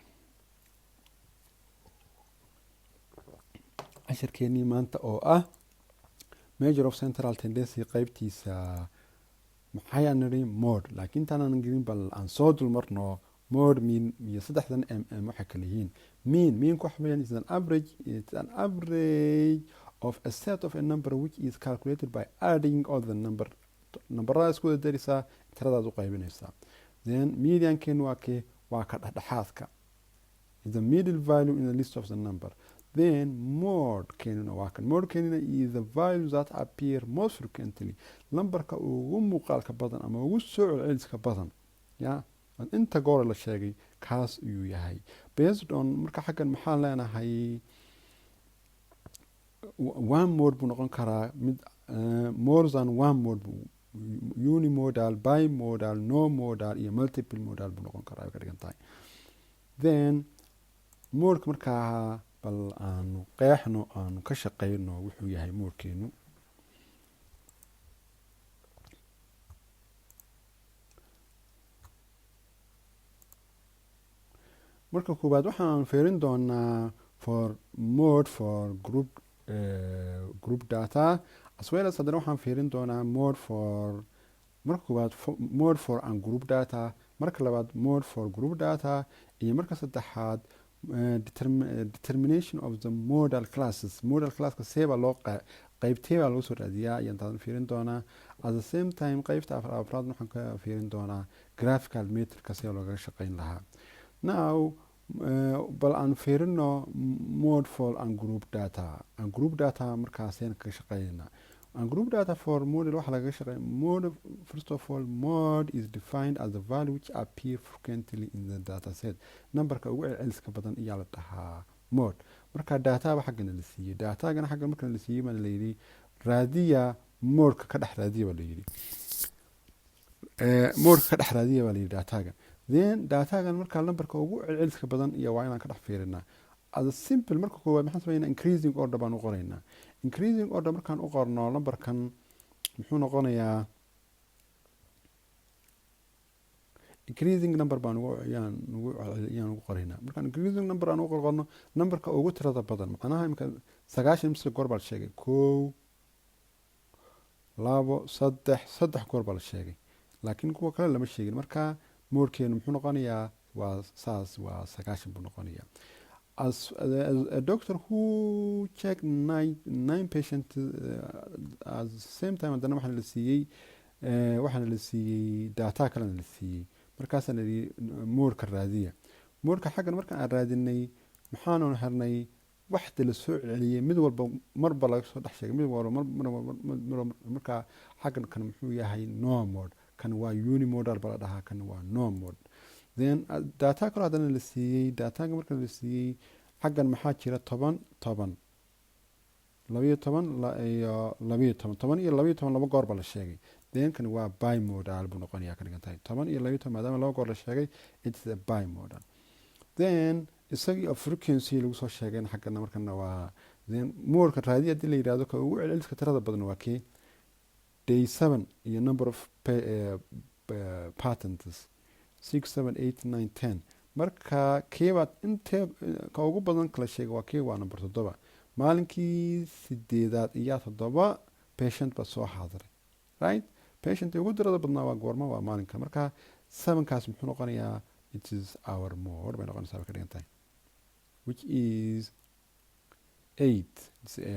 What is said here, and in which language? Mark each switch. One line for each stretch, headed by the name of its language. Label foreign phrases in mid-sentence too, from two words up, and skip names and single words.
English: measure of central tendency
Somali: qaybtiisa maxayaan nidhi mode laakiin taanaan gelin bal aan soo dulmarno
English: mode mean
Somali: iyo saddexdan waxay kala yihiin meanku waxa
English: weeyaan is an average of a set of a number which is calculated by adding all the numberada
Somali: isku wada daraysaa tiradaad u qaybinaysaa then medianken waa ka dhexdhexaadka
English: is the middle value in the list of the number
Somali: then modekenina waa kan modekenina
English: is the value that appear most frequently
Somali: numberka ugu muuqaalka badan ama ugu soo celceliska badan ya inta goor la sheegay kaas ayuu yahay
English: based on
Somali: marka xaggan maxaan leenahay
English: one mode
Somali: buu noqon karaa mid
English: more than one mode unimodal bimodal no modal
Somali: iyo
English: multiple modal
Somali: buu noqon karaa ka dhigan tahay then modeka markaa bal aanu qeexno aanu ka shaqeyno wuxuu yahay modekeenu marka koobaad waxaan fiirin doonaa for
English: group data as well as
Somali: haddana waxaan fiirin doonaa marka koobaad
English: mode for ungroup data
Somali: marka labaad
English: mode for group data
Somali: iyo marka saddexaad
English: determination of the modal classka
Somali: seebaa loo qaybteebaa lagu soo raadiyaa ayaan taadan fiirin doonaa
English: at the same time
Somali: qaybta afraad waxaan ka fiirin doonaa
English: graphical meterka
Somali: see loogaga shaqeyn lahaa now bal aan fiirino mode for
English: ungroup data
Somali: markaaseen kaga shaqeynayna
English: ungroup data for model
Somali: waxa lagaga shaqeeya
English: mode first of all mode is defined as the value which appear frequently in the data set
Somali: numberka ugu celceliska badan ayaa la dhahaa mode marka databa xaggana la siiyey datagana xaggan marka la siiyey baa la yidhi raadiya modeka ka dhex raadiya baa la yidhi modeka ka dhex raadiya baa la yidhi dataga then datagan markaa numberka ugu celceliska badan iyo waa inaan ka dhex fiirinaa
English: as a simple
Somali: marka koowaad maxaan sameynaa
English: increasing order
Somali: baan u qoraynaa
English: increasing order
Somali: markaan u qorno numberkan muxuu noqonayaa
English: increasing number
Somali: baan ayaan ugu qoraynaa markaan
English: increasing number
Somali: aan u qorno numberka ugu tirada badan macnaha imika 90 mise goor baa la sheegay 1 2 3 goor baa la sheegay laakiin kuwa kale lama sheegin marka modekeenu muxuu noqonayaa waa saas waa 90 buu noqonayaa
English: as a doctor who checked nine patients at the same time
Somali: haddana waxaana la siiyey data kalena la siiyey markaasaan idhi modeka raadiya moodka xaggan markaan aan raadinay maxaanu helnay waxda la soo celceliyey mid walba marba laga soo dhex sheegay mid walba markaa xaggan kan muxuu yahay
English: norm mode
Somali: kan waa unimodal baa la dhahaa kan waa
English: norm mode
Somali: then data kaloo haddana la siiyey dataga marka la siiyey xaggan maxaa jira 10 iyo 12 laba goor baa la sheegay then kan waa bimodal buu noqonayaa ka dhigan tahay 10 iyo 12 maadaama laba goor la sheegay
English: it's a bimodal
Somali: then isagii oo frequency lagu soo sheegay xaggana markana waa then moodka raadi haddii la yidhaahdo ka ugu celceliska tirada badan waa kii day 7 iyo
English: number of patents
Somali: 6 7 8 9 10 marka keebaad intee ka ugu badan kala sheegay waa kii waa number 7 maalinkii 8aad iyo 7 patient baa soo xaadiray right patient ugu tirada badnaa waa goorma waa maalinka marka 7kaas muxuu noqonayaa
English: it is our mode
Somali: bay noqonaysaa ka dhigan tahay
English: which is 8 it's